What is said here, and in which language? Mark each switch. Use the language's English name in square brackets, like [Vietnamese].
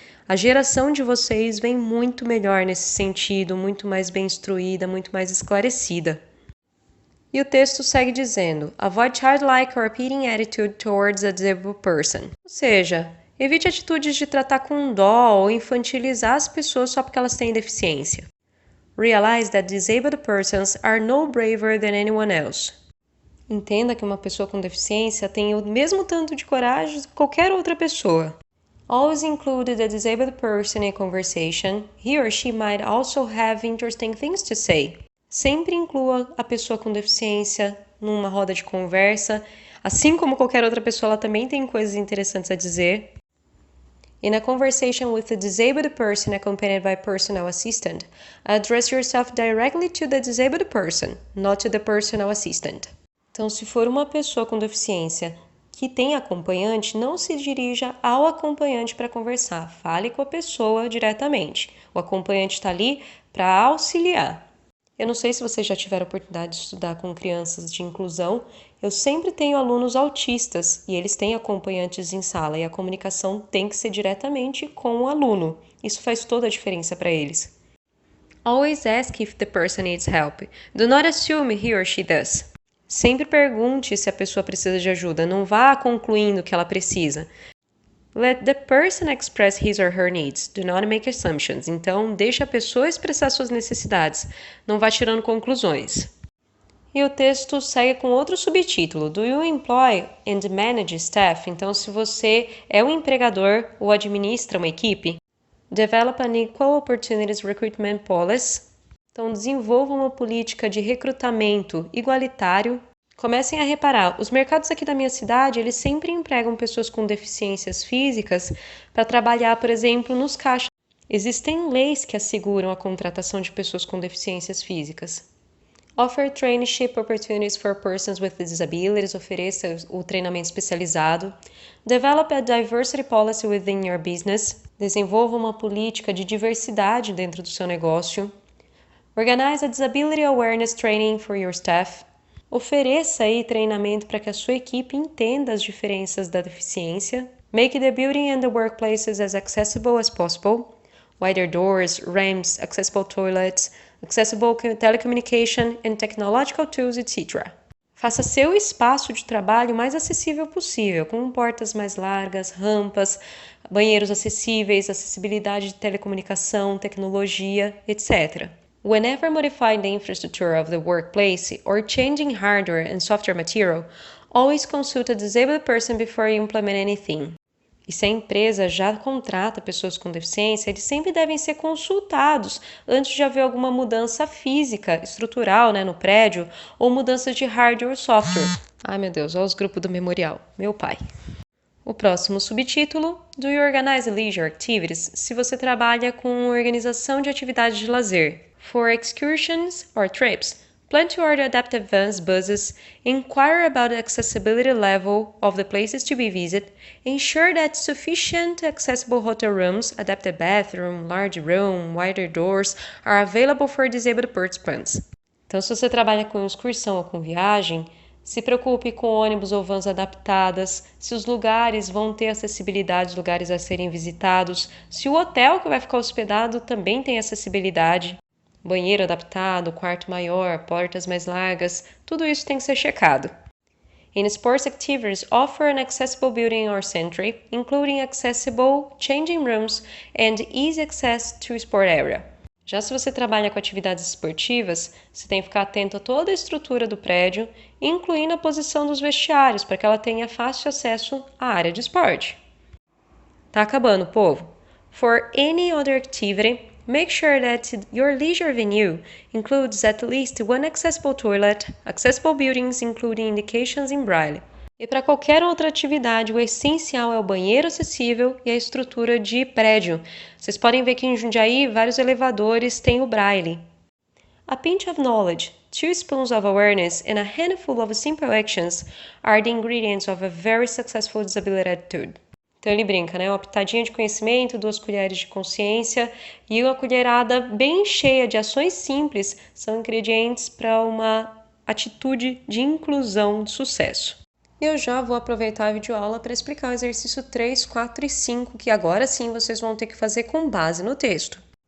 [Portuguese] A geração de vocês vem muito melhor nesse sentido, muito mais bem instruída, muito mais esclarecida. E o texto segue dizendo: [English] Avoid childlike or appealing attitude towards a disabled person. [Portuguese] Ou seja, evite atitudes de tratar com dó ou infantilizar as pessoas só porque elas têm deficiência. [English] Realize that disabled persons are no braver than anyone else. [Portuguese] Entenda que uma pessoa com deficiência tem o mesmo tanto de coragem que qualquer outra pessoa. [English] Always include the disabled person in conversation. He or she might also have interesting things to say. [Portuguese] Sempre inclua a pessoa com deficiência numa roda de conversa. Assim como qualquer outra pessoa, ela também tem coisas interessantes a dizer. [English] In a conversation with a disabled person accompanied by personal assistant, address yourself directly to the disabled person, not to the personal assistant. [Portuguese] Então, se for uma pessoa com deficiência que tem acompanhante, não se dirija ao acompanhante para conversar. Fale com a pessoa diretamente. O acompanhante está ali para auxiliar. Eu não sei se vocês já tiveram a oportunidade de estudar com crianças de inclusão. Eu sempre tenho alunos autistas e eles têm acompanhantes em sala e a comunicação tem que ser diretamente com o aluno. Isso faz toda a diferença para eles. [English] Always ask if the person needs help. Do not assume he or she does. [Portuguese] Sempre pergunte se a pessoa precisa de ajuda, não vá concluindo que ela precisa. [English] Let the person express his or her needs, do not make assumptions. [Portuguese] Então, deixe a pessoa expressar suas necessidades, não vá tirando conclusões. E o texto segue com outro subtítulo, [English] Do you employ and manage staff? [Portuguese] Então, se você é um empregador ou administra uma equipe, [English] develop an equal opportunities recruitment policy. [Portuguese] Então, desenvolvam uma política de recrutamento igualitário. Comecem a reparar, os mercados aqui da minha cidade, eles sempre empregam pessoas com deficiências físicas para trabalhar, por exemplo, nos caixas. Existem leis que asseguram a contratação de pessoas com deficiências físicas. [English] Offer traineeship opportunities for persons with disabilities. [Portuguese] Ofereça o treinamento especializado. [English] Develop a diversity policy within your business. [Portuguese] Desenvolva uma política de diversidade dentro do seu negócio. [English] Organize a Disability Awareness Training for your staff. [Portuguese] Ofereça aí treinamento para que a sua equipe entenda as diferenças da deficiência. [English] Make the building and the workplaces as accessible as possible. Wider doors, ramps, accessible toilets, accessible telecommunication and technological tools, etc. [Portuguese] Faça seu espaço de trabalho mais acessível possível, com portas mais largas, rampas, banheiros acessíveis, acessibilidade de telecomunicação, tecnologia, etc. [English] Whenever modifying the infrastructure of the workplace or changing hardware and software material, Always consult a disabled person before you implement anything. [Portuguese] E se a empresa já contrata pessoas com deficiência, eles sempre devem ser consultados antes de haver alguma mudança física, estrutural, no prédio, ou mudanças de hardware ou software. Ai meu Deus, olha os grupos do memorial. Meu pai. O próximo subtítulo, [English] Do you organize leisure activities? [Portuguese] Se você trabalha com organização de atividades de lazer. [English] For excursions or trips, plan to order adapted vans, buses, inquire about the accessibility level of the places to be visited, ensure that sufficient accessible hotel rooms, adapted bathroom, large room, wider doors are available for disabled participants. [Portuguese] Então, se você trabalha com excursão ou com viagem, se preocupe com ônibus ou vans adaptadas, se os lugares vão ter acessibilidade, os lugares a serem visitados, se o hotel que vai ficar hospedado também tem acessibilidade, banheiro adaptado, quarto maior, portas mais largas, tudo isso tem que ser checado. [English] In sports activities, offer an accessible building or century, including accessible changing rooms and easy access to sport area. [Portuguese] Já se você trabalha com atividades esportivas, você tem que ficar atento a toda a estrutura do prédio, incluindo a posição dos vestiários, para que ela tenha fácil acesso à área de esporte. Tá acabando, povo? [English] For any other activity, make sure that your leisure venue includes at least one accessible toilet, accessible buildings including indications in Braille. [Portuguese] E para qualquer outra atividade, o essencial é o banheiro acessível e a estrutura de prédio. Vocês podem ver que em Jundiaí, vários elevadores têm o Braille. [English] A pinch of knowledge, 2 spoons of awareness, and a handful of simple actions are the ingredients of a very successful disability attitude. [Portuguese] Então ele brinca, Uma pitadinha de conhecimento, 2 colheres de consciência e uma colherada bem cheia de ações simples são ingredientes para uma atitude de inclusão de sucesso. Eu já vou aproveitar a videoaula para explicar o exercício 3, 4 e 5, que agora sim vocês vão ter que fazer com base no texto.